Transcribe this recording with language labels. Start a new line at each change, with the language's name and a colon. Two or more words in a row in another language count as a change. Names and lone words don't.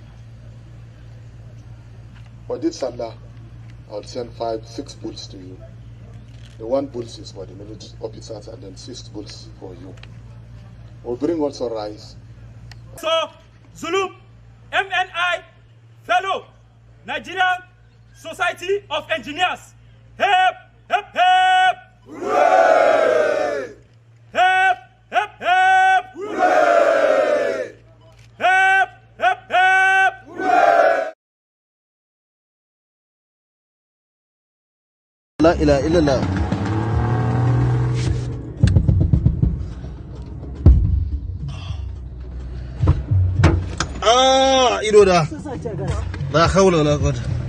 English: For this Salah, I'll send 5, 6 bulls to you. The 1 bull is for the military officers and then 6 bulls for you. We'll bring also rice. So, Zulu, MNI, fellow, Nigerian Society of Engineers. Hep, hep, hep! Hooray! Hep, hep, hep! Hooray! Hep, hep, hep! Hooray!
Arabic: لا إله إلا الله. Ido da. لا حول ولا قوة.